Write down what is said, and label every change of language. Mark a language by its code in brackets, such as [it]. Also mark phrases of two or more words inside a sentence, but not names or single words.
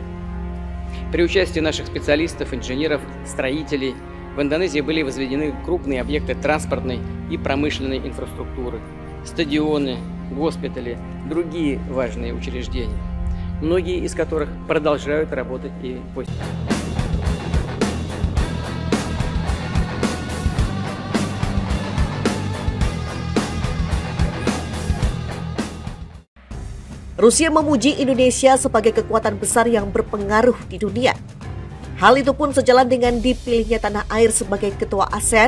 [ru] При участии наших специалистов, инженеров, строителей в Индонезии были возведены крупные объекты транспортной и промышленной инфраструктуры, стадионы, госпитали, другие важные учреждения, многие из которых продолжают работать и после. [id] Rusia memuji Indonesia sebagai kekuatan besar yang berpengaruh di dunia. Hal itu pun sejalan dengan dipilihnya tanah air sebagai ketua ASEAN.